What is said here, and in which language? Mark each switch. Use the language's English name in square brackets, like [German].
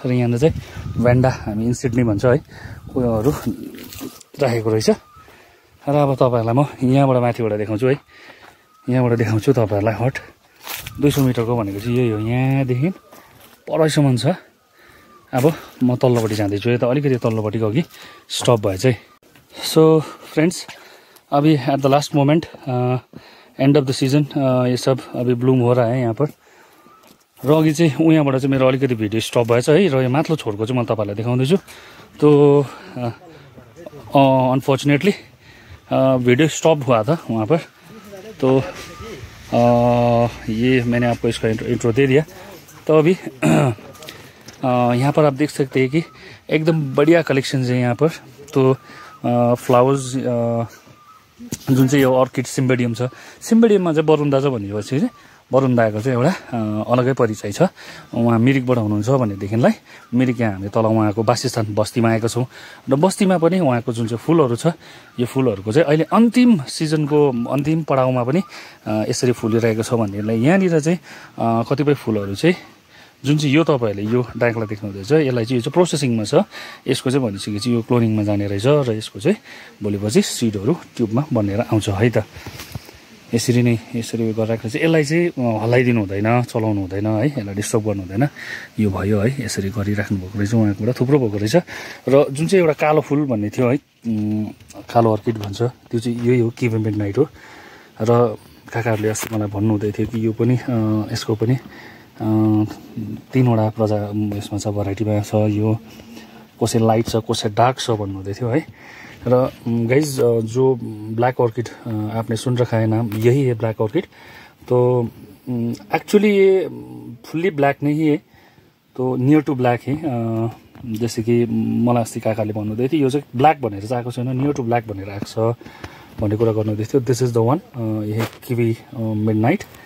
[Nepali] र यहाँनिर चाहिँ भ्यान्डा, हामी इन्सिडनी भन्छ है, उयोहरू राखेको रहेछ। र अब तपाईँहरूलाई म यहाँबाट माथिबाट देखाउँछु है, यहाँबाट देखाउँछु तपाईँहरूलाई हट 200 मिटरको भनेको चाहिँ यही हो, यहाँदेखि परैसम्म छ। अब म तल्लोपट्टि जाँदैछु, यता अलिकति तल्लोपट्टिको अघि स्टप भए चाहिँ। [Hindi] सो फ्रेंड्स, अभी [English] at the last moment end of the season [Hindi] ये सब अभी ब्लूम हो रहा है यहाँ पर। [Nepali] र अघि चाहिँ उहाँबाट चाहिँ मेरो अलिकति भिडियो स्टप भएछ है, र यो माथिल्लो छोरको चाहिँ म तपाईँलाई देखाउँदैछु। [Hindi] तो अनफॉर्चुनेटली वीडियो स्टॉप हुआ था वहाँ पर, तो ये मैंने आपको इसका इंट्रो दे दिया। तो अभी यहाँ पर आप देख सकते हैं कि एकदम बढ़िया कलेक्शन है यहाँ पर। [Nepali] तो फ्लावर्स जुन चाहिँ यो अर्किड सिम्बेडियम छ, सिम्बेडियममा चाहिँ वरुण दा छ भनेपछि चाहिँ वरुण दाको चाहिँ एउटा अलगै परिचय छ। उहाँ मिरिकबाट हुनुहुन्छ भनेदेखिलाई मिरिक यहाँ हामी तल उहाँको वासस्थान बस्तीमा आएको छौँ, र बस्तीमा पनि उहाँको जुन चाहिँ फुलहरू छ, यो फुलहरूको चाहिँ अहिले अन्तिम सिजनको अन्तिम पडाउमा पनि यसरी फुलिरहेको छ भनेदेखिलाई यहाँनिर चाहिँ कतिपय फुलहरू चाहिँ जुन चाहिँ यो तपाईँहरूले यो डाइकलाई देख्नुहुँदैछ, यसलाई चाहिँ यो चाहिँ प्रोसेसिङमा छ। यसको चाहिँ भनिसकेपछि यो क्लोनिङमा जाने रहेछ, र यसको चाहिँ भोलिपछि सिडहरू ट्युबमा बनेर आउँछ है त। यसरी नै यसरी उयो गरिरहेको चाहिँ यसलाई चाहिँ हल्लाइदिनु हुँदैन, चलाउनु हुँदैन है, यसलाई डिस्टर्ब गर्नु हुँदैन। यो भयो है, यसरी गरिराख्नु भएको रहेछ उहाँकोबाट, थुप्रो भएको रहेछ। र जुन चाहिँ एउटा कालो फुल भन्ने थियो है, कालो अर्किड भन्छ, त्यो चाहिँ यही हो, किभ मिडनाइट हो। र काकाहरूले अस्ति मलाई भन्नुहुँदै थियो कि यो पनि यसको पनि 3वटा प्रजा यसमा छ, भेराइटीमा छ। यो कसै लाइट छ, कसै डार्क छ भन्नुहुँदै थियो है। [Hindi] र गाइज जो ब्लैक ऑर्किड आपने सुन रखा है नाम, यही है ब्लैक ऑर्किड। तो एक्चुअली ये फुल्ली ब्लैक नहीं है, तो [English] near to black [Hindi] है। जैसे कि [Nepali] मलाई अस्ति काकाले भन्नुहुँदै थियो यो चाहिँ ब्ल्याक भनेर चाहिँ आएको छैन, [English] near to black [Nepali] भनेर आएको छ भन्ने कुरा गर्नुहुँदै थियो। [English] This is the one, यही kiwi midnight.